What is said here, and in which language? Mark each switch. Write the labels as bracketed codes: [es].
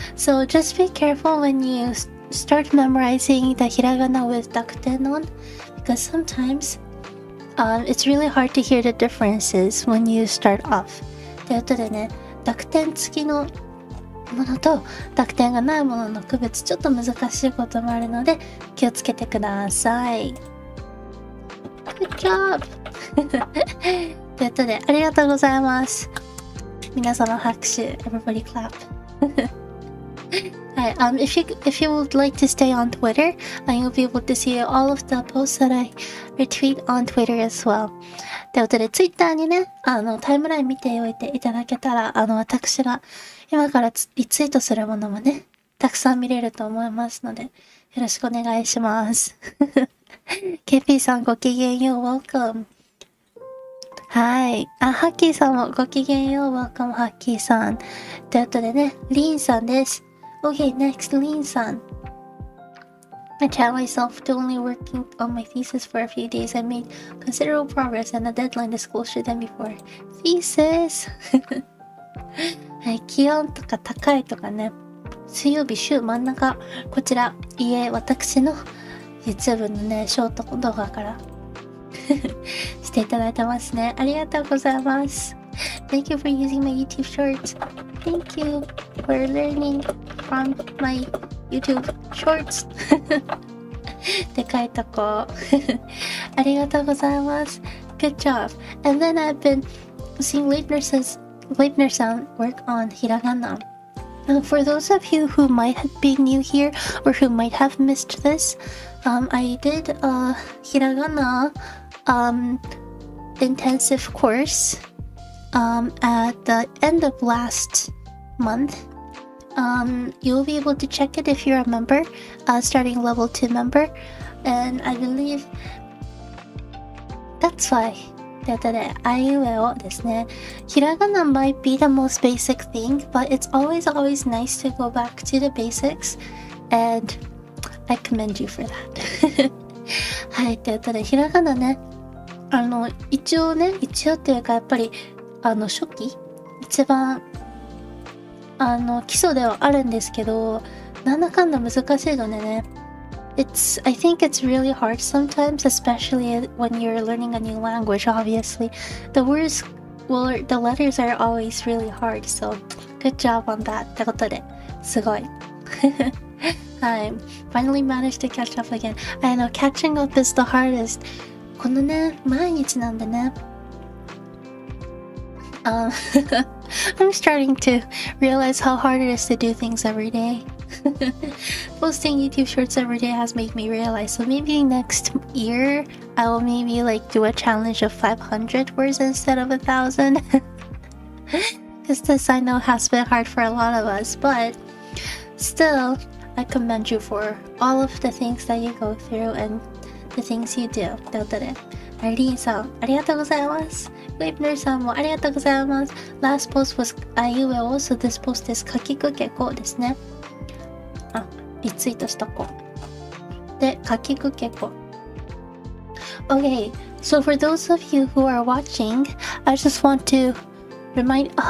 [en] So just be careful when you start memorizing the hiragana with dakuten on, because sometimes it's really hard to hear the differences when you start off. [ja] ということでね、濁点付きのものと濁点がないものの区別、ちょっと難しいこともあるので気をつけてください。 [en] Good job! [ja] ということで、ありがとうございます。皆様拍手。 [en] Everybody clap. Hi, if you would like to stay on Twitter, you'll be able to see all of the posts that I retweet on Twitter as well. [ja] ということで、Twitter にね、タイムライン見ておいていただけたら、私が今からリツイートするものもね、たくさん見れると思いますので、よろしくお願いします。 KP さんごきげんよう、Welcome。はい。ハッキーさんもごきげんよう、Welcome ハッキーさん。ということでね、リンさんです。 [en] Okay, next, リンさん。 I challenged myself to only working on my thesis for a few days. I made considerable progress and the deadline is closer than before. Thesis! [ja] はい、気温とか高いとかね、水曜日週真ん中、こちら、私の YouTube のね、ショート動画からしていただいてますね。ありがとうございます。 [en] Thank you for using my YouTube shorts. Thank you for learning from my YouTube shorts. [ja] でかいとこ。ありがとうございます。 [en] Good job. And then I've been seeing Leibner-san work on hiragana. For those of you who might be new here or who might have missed this, I did a hiragana intensive course at the end of last month. You'll be able to check it if you're a member, starting level 2 member, and I believe that's why. [ja] ということで、あいうえおですね。 [en] ひらがな might be the most basic thing, but it's always nice to go back to the basics, and I commend you for that. [ja] はい、ということで、ひらがなね、一応っていうか、やっぱり、初期一番、基礎ではあるんですけど、なんだかんだ難しいのでね、 [en] I think it's really hard sometimes, especially when you're learning a new language, obviously. The letters are always really hard, so good job on that. [ja] ってことで、すごい。はい。 [en] Finally managed to catch up again. I know, catching up is the hardest. [ja] このね、毎日なんでね。 [en] I'm starting to realize how hard it is to do things every day. Posting YouTube shorts every day has made me realize. So maybe next year I will maybe do a challenge of 500 words instead of 1,000. Because this I know has been hard for a lot of us, but still I commend you for all of the things that you go through and the things you do. [ja] ということで、リンさんありがとうございます。ウェイプナーさんもありがとうございます。 [en] Last post was あいうえお、so this post is [ja] かきくけこですね。リツイートしとこう。で、かきくけこ。 [en] Okay, so for those of you who are watching, I just want to remind...